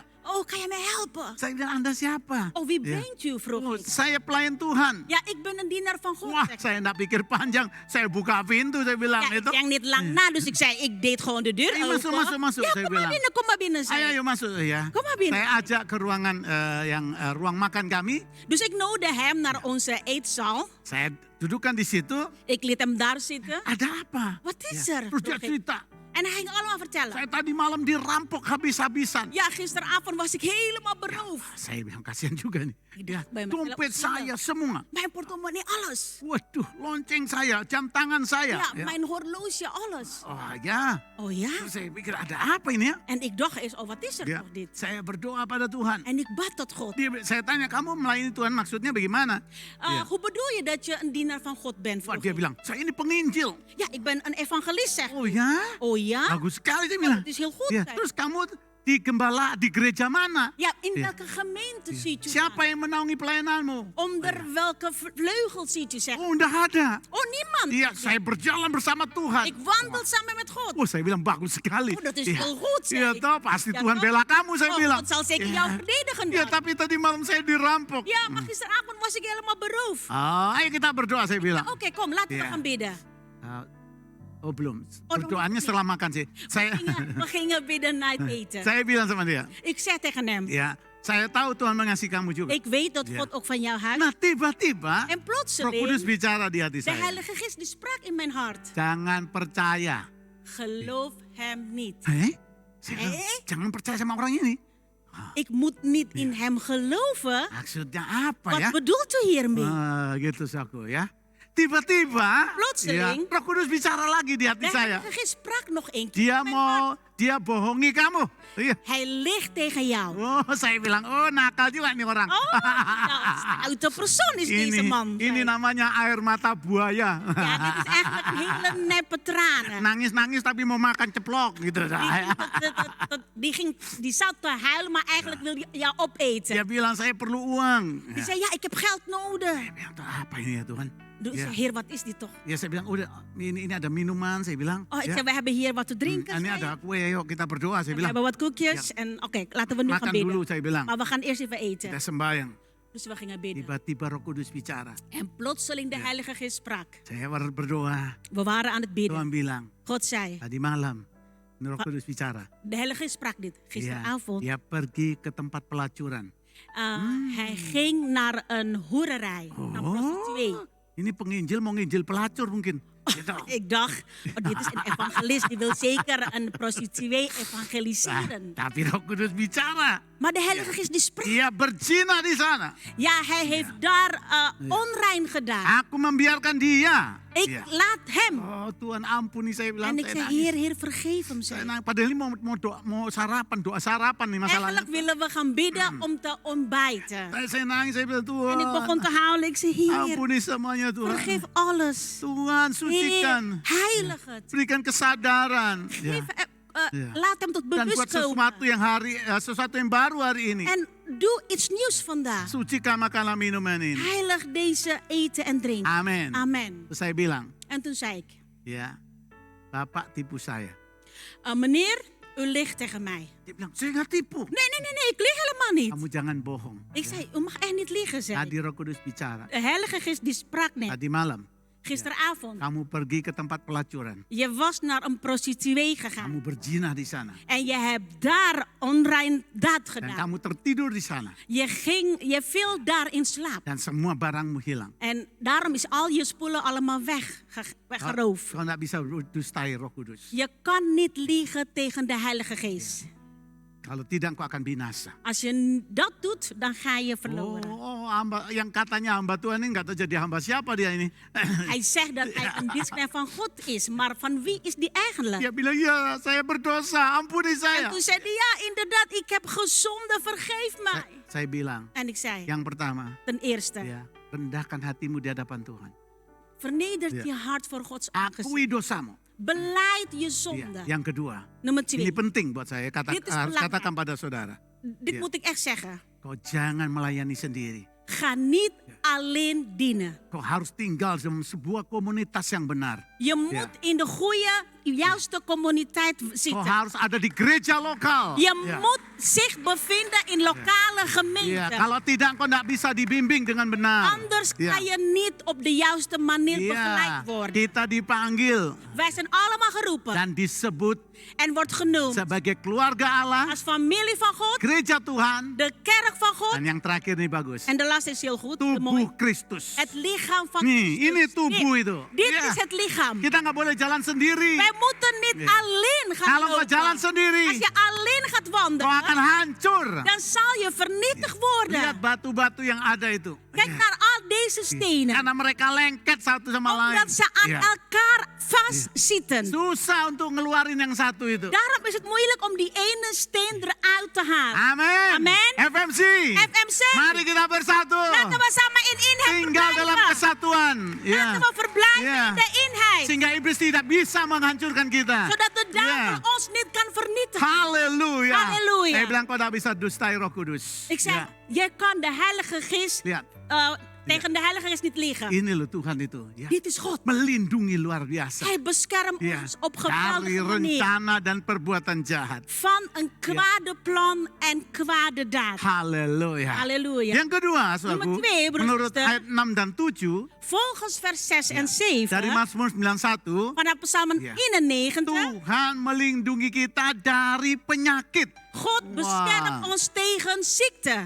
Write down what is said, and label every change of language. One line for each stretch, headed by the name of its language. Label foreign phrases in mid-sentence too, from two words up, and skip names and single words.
Dutch: Oh, kan je mij helpen?
Indonesian: Saya bilang, Anda siapa?
Dutch: Oh, wie
Indonesian: Ya.
Dutch: bent u? Vroeg Oh, ik.
Indonesian: saya pelayan Tuhan.
Dutch: Ja, ik ben een dienaar van God.
Indonesian: Wah,
Dutch: zeg ik.
Indonesian: saya enggak pikir panjang. Saya buka pintu, saya bilang
Dutch: Ja, ik
Indonesian: itu.
Dutch: denk niet lang na, dus ik zei, ik deed gewoon de deur
Indonesian: Ayo, masuk,
Dutch: open.
Indonesian: masuk, masuk,
Dutch: Ja,
Indonesian: saya
Dutch: kom maar
Indonesian: bilang.
Dutch: binnen, kom maar binnen. zei
Indonesian: Ayo,
Dutch: ik.
Indonesian: ayo masuk ya.
Dutch: Kom maar binnen.
Indonesian: Saya ajak ke ruangan ruang makan kami.
Dutch: Dus ik nodigde hem naar onze eetzaal.
Indonesian: Saya dudukkan di situ.
Dutch: Ik liet hem daar zitten.
Indonesian: Ada apa?
Dutch: Wat is
Indonesian: Ya.
Dutch: er?
Indonesian: Terus dia
Dutch: Vroeg ik.
Indonesian: cerita.
Dutch: En hij ging allemaal vertellen.
Indonesian: Saya tadi malam dirampok habis-habisan.
Dutch: Ja, gisteravond was ik helemaal beroofd.
Indonesian: Saya bilang kasihan juga nih.
Dutch: Ik
Indonesian: Ya,
Dutch: dacht bij mezelf,
Indonesian: dompet saya semua.
Dutch: mijn portemonnee, alles.
Indonesian: Waduh, lonceng saya, jam tangan saya.
Dutch: Ja, mijn horloge, alles.
Indonesian: Oh ya.
Dutch: Oh ja?
Indonesian: Terus saya pikir ada apa ini ya?
Dutch: En ik dacht eens, oh wat is er
Indonesian: Ya,
Dutch: toch dit?
Indonesian: saya berdoa pada Tuhan.
Dutch: En ik bad tot God.
Indonesian: Saya tanya, kamu melayani Tuhan maksudnya bagaimana? Ya.
Dutch: Hoe bedoel je dat je een dienaar van God bent?
Indonesian: Wah,
Dutch: vroeg
Indonesian: dia
Dutch: ik.
Indonesian: bilang, saya ini penginjil.
Dutch: Ja, ik ben een evangelist, zeg.
Indonesian: Oh ya?
Dutch: Oh ja?
Indonesian: Bagus sekali dia bilang.
Dutch: Het is heel goed.
Indonesian: Ya,
Dutch: zeg.
Indonesian: terus kamu di gembala di gereja mana?
Dutch: Ja, in Ja. welke gemeente ziet u
Indonesian: Siapa
Dutch: dat?
Indonesian: yang menaungi pelayananmu?
Dutch: Onder welke vleugel ziet u, zeg.
Indonesian: Oh, enggak ada.
Dutch: Oh, niemand.
Indonesian: Iya, saya berjalan bersama Tuhan.
Dutch: Ik wandel samen met God.
Indonesian: Oh, saya bilang bagus sekali.
Dutch: Oh, dat is
Indonesian: Iya.
Dutch: heel goed, zei
Indonesian: Iya
Dutch: ik.
Indonesian: toh, pasti
Dutch: Ja,
Indonesian: Tuhan
Dutch: toh?
Indonesian: bela kamu, saya Oh, bilang.
Dutch: God zal zeker
Indonesian: Iya.
Dutch: jou verdedigen
Indonesian: Iya,
Dutch: dan.
Indonesian: tapi tadi malam saya dirampok.
Dutch: Ja, maar gisteravond was ik helemaal beroofd.
Indonesian: Oh, ayo kita berdoa, saya bilang.
Dutch: Oké, kom, laten we Ja. gaan bidden.
Indonesian: Oh, belum. Oh, Berdoanya belum. setelah makan sih. Saya
Dutch: We gingen bidden na het eten.
Indonesian: saya bilang sama dia,
Dutch: Ik zei tegen hem,
Indonesian: ya, Saya tahu Tuhan mengasihi kamu juga.
Dutch: Ik weet dat Ja. God ook van jou houdt.
Indonesian: Nah tiba-tiba
Dutch: En
Indonesian: Roh Kudus
Dutch: plotseling,
Indonesian: bicara di hati
Dutch: de
Indonesian: saya.
Dutch: Heilige Geest die sprak in mijn hart.
Indonesian: Jangan percaya.
Dutch: Geloof hem niet.
Indonesian: Saya bilang, jangan percaya sama orang ini.
Dutch: Ik moet niet in hem geloven.
Indonesian: Maksudnya apa
Dutch: Wat
Indonesian: ya?
Dutch: bedoelt u hiermee?
Indonesian: Gitu Saku ya. Tiba-tiba
Dutch: Plotseling,
Indonesian: Roh Kudus bicara lagi di hati
Dutch: De
Indonesian: saya.
Dutch: Heilige Geest sprak nog een keer.
Indonesian: Dia
Dutch: in mijn hart.
Indonesian: dia bohongi kamu. Iya.
Dutch: Hij ligt tegen jou.
Indonesian: Oh, saya bilang, oh nakal juga nih orang.
Dutch: Oh, nou, de persoon is deze man.
Indonesian: Ini
Dutch: zei.
Indonesian: namanya air mata buaya.
Dutch: Ja, dit is eigenlijk een hele neppe tranen.
Indonesian: Nangis-nangis tapi mau makan ceplok gitu.
Dutch: Die zat te huilen, maar eigenlijk wil hij jou opeten.
Indonesian: Dia bilang saya perlu uang.
Dutch: Die zei, ja, ik heb geld nodig.
Indonesian: Saya bilang, "Tuh, apa ini ya Tuhan?
Dutch: Dus Ja. Heer, wat is dit toch?
Indonesian: Ya saya bilang, udah ini ada minuman, saya bilang.
Dutch: Oh, ik
Indonesian: Ya.
Dutch: zei, we hebben hier wat te drinken.
Indonesian: Ini
Dutch: zei
Indonesian: ada
Dutch: hij.
Indonesian: kue, yuk kita berdoa. Saya
Dutch: We
Indonesian: bilang,
Dutch: hebben wat koekjes. En oké, laten we nu gaan
Indonesian: makan
Dutch: bidden.
Indonesian: dulu, saya bilang.
Dutch: Maar we gaan eerst even eten.
Indonesian: Kita sembahyang.
Dutch: Dus we gingen bidden.
Indonesian: Tiba-tiba Roh Kudus bicara.
Dutch: En plotseling de Heilige Geest sprak.
Indonesian: Saya berdoa.
Dutch: We waren aan het bidden.
Indonesian: Tuhan bilang,
Dutch: God zei,
Indonesian: tadi malam Roh Kudus bicara.
Dutch: de Heilige Geest sprak dit
Indonesian: Dia,
Dutch: gisteravond.
Indonesian: dia pergi ke tempat pelacuran.
Dutch: Hij ging naar een hoererij, naar een prostituee.
Indonesian: Ini penginjil mau nginjil pelacur mungkin. Gitu.
Dutch: Ik dacht, oh, dit is een evangelist, die wil zeker een prostituee evangeliseren.
Indonesian: Tapi Roh Kudus bicara.
Dutch: Maar de Heilige Geest die spreekt.
Indonesian: Dia berzina di sana.
Dutch: Ja, hij heeft daar onrein gedaan.
Indonesian: Aku membiarkan dia.
Dutch: Ik
Indonesian: Iya.
Dutch: laat hem.
Indonesian: Oh Tuhan ampuni, saya bilang.
Dutch: En ik
Indonesian: saya
Dutch: zei,
Indonesian: nangis.
Dutch: Heer, vergeef hem.
Indonesian: Saya
Dutch: Zei.
Indonesian: nangis. Padahal ini mau sarapan, doa sarapan nih masalahnya.
Dutch: Eigenlijk willen we gaan bidden om te ontbijten.
Indonesian: Saya nangis, saya bilang
Dutch: En ik begon
Indonesian: Tuhan,
Dutch: te huilen. Ik zei, Heer,
Indonesian: ampuni semuanya Tuhan.
Dutch: vergeef alles.
Indonesian: Tuhan, sucikan.
Dutch: Heer, heilig het.
Indonesian: Berikan kesadaran. Ya.
Dutch: Ja. Laat hem tot
Indonesian: Dan buat
Dutch: bewust
Indonesian: sesuatu
Dutch: komen.
Indonesian: sesuatu yang baru hari ini.
Dutch: En doe iets nieuws vandaag.
Indonesian: Sucikan makanan minuman ini.
Dutch: Heilig deze eten en drinken.
Indonesian: Amin.
Dutch: Amen.
Indonesian: Terus saya bilang,
Dutch: En toen zei ik,
Indonesian: ya, Bapak tipu saya.
Dutch: meneer, u ligt tegen mij.
Indonesian: Dia bilang, saya nggak tipu.
Dutch: Nee, ik lieg helemaal niet.
Indonesian: Kamu jangan bohong.
Dutch: Ik zei, u mag echt niet liegen, zei ik.
Indonesian: Tadi Roh Kudus bicara.
Dutch: De Heilige Geest die sprak net,
Indonesian: Tadi malam,
Dutch: gisteravond.
Indonesian: kamu pergi ke tempat pelacuran.
Dutch: Je was naar een prostituee gegaan.
Indonesian: Kamu berzina di sana.
Dutch: En je hebt daar onrein daad
Indonesian: Dan
Dutch: gedaan.
Indonesian: kamu tertidur di sana.
Dutch: Je viel daar in slaap.
Indonesian: Dan semua barangmu hilang.
Dutch: En daarom is al je spullen allemaal weggeroofd.
Indonesian: Kau nggak bisa dustai Roh Kudus.
Dutch: Je kan niet liegen tegen de Heilige Geest.
Indonesian: Kalau tidak, kau akan binasa.
Dutch: Als je dat doet, dan ga je verloren.
Indonesian: Hamba, yang katanya hamba Tuhan ini nggak tahu jadi hamba siapa dia ini.
Dutch: Hij zegt dat hij een dienstknecht van God is. Maar van wie is die eigenlijk?
Indonesian: Dia bilang, ya saya berdosa, ampuni
Dutch: En
Indonesian: saya.
Dutch: toen zei hij, ja inderdaad, ik heb gezonde, vergeef mij.
Indonesian: Saya bilang,
Dutch: En ik zei,
Indonesian: yang pertama,
Dutch: ten eerste,
Indonesian: ya, rendahkan hatimu di hadapan Tuhan.
Dutch: vernedert Ja. je hart voor Gods aangezicht.
Indonesian: Akui dosamu.
Dutch: Beleid je
Indonesian: Ya.
Dutch: zonde.
Indonesian: Yang kedua,
Dutch: Nummer
Indonesian: ini
Dutch: 2,
Indonesian: penting buat saya,
Dutch: Dit is
Indonesian: harus
Dutch: belangrijk.
Indonesian: katakan pada saudara.
Dutch: dit Ja. moet ik echt zeggen.
Indonesian: Kau jangan melayani sendiri.
Dutch: Ga niet alleen dienen.
Indonesian: Kau harus tinggal dalam sebuah komunitas yang benar.
Dutch: Je moet in de goede, juiste communiteit
Indonesian: Kau
Dutch: zitten.
Indonesian: harus ada di gereja lokal.
Dutch: Je
Indonesian: Ya.
Dutch: moet zich bevinden in lokale
Indonesian: Ya,
Dutch: gemeenten.
Indonesian: kalau tidak kau tidak bisa dibimbing dengan benar.
Dutch: Anders
Indonesian: Ya.
Dutch: kan je niet op de juiste manier
Indonesian: Iya,
Dutch: begeleid worden.
Indonesian: kita dipanggil
Dutch: Wij zijn allemaal geroepen
Indonesian: dan disebut
Dutch: en wordt genoemd
Indonesian: sebagai keluarga Allah,
Dutch: als familie van God,
Indonesian: gereja Tuhan,
Dutch: de kerk van God.
Indonesian: dan yang terakhir nih bagus,
Dutch: En de laatste is heel goed, mooi.
Indonesian: tubuh Kristus.
Dutch: Het lichaam van
Indonesian: Nih,
Dutch: Christus.
Indonesian: ini tubuh
Dutch: Dit-
Indonesian: itu.
Dutch: Dit
Indonesian: Iya.
Dutch: is het lichaam.
Indonesian: Kita nggak boleh jalan sendiri.
Dutch: Wij moeten niet Ja. alleen gaan
Indonesian: Kalau kau
Dutch: lopen.
Indonesian: jalan sendiri,
Dutch: Als je alleen gaat
Indonesian: kau
Dutch: wandelen,
Indonesian: akan hancur.
Dutch: dan zal je vernietigd
Indonesian: Lihat
Dutch: worden.
Indonesian: batu-batu yang ada itu.
Dutch: Kijk naar al deze stenen.
Indonesian: Karena mereka lengket satu sama lain.
Dutch: Omdat ze aan
Indonesian: Iya.
Dutch: elkaar vastzitten.
Indonesian: Susah untuk ngeluarin yang satu itu.
Dutch: Daarom is het moeilijk om die ene steen eruit te halen.
Indonesian: Amin. Amin. FMC. FMC. Mari kita bersatu.
Dutch: Laten we samen in eenheid
Indonesian: Tinggal dalam
Dutch: verblijven.
Indonesian: kesatuan. Ya.
Dutch: Laten we verblijven Ja. in de eenheid.
Indonesian: Sehingga iblis tidak bisa menghancurkan kita.
Dutch: Zodat de duivel
Indonesian: Ja.
Dutch: ons niet kan vernietigen.
Indonesian: Haleluya.
Dutch: Halleluja.
Indonesian: Saya bilang kau tidak bisa dustai Roh Kudus.
Dutch: Ik zei,
Indonesian: Ya.
Dutch: je kan de Heilige Geest
Indonesian: Lihat.
Dutch: tegen de Heilige Geest niet liegen.
Indonesian: Ini loh Tuhan itu. Ya.
Dutch: Dit is God.
Indonesian: Melindungi luar biasa.
Dutch: Hij beschermt
Indonesian: Ya.
Dutch: ons op
Indonesian: Dari
Dutch: geweldige manier.
Indonesian: rencana dan perbuatan jahat.
Dutch: Van een kwade plan en kwade daad.
Indonesian: Haleluya.
Dutch: Halleluja.
Indonesian: Yang kedua, saudaraku,
Dutch: Nummer 2, broeder
Indonesian: menurut
Dutch: Esther.
Indonesian: ayat 6 dan 7
Dutch: Volgens vers 6 en 7
Indonesian: dari Mazmur 91,
Dutch: vanaf Psalm Ja. 91.
Indonesian: Tuhan melindungi kita dari penyakit.
Dutch: God beschermt ons tegen ziekte.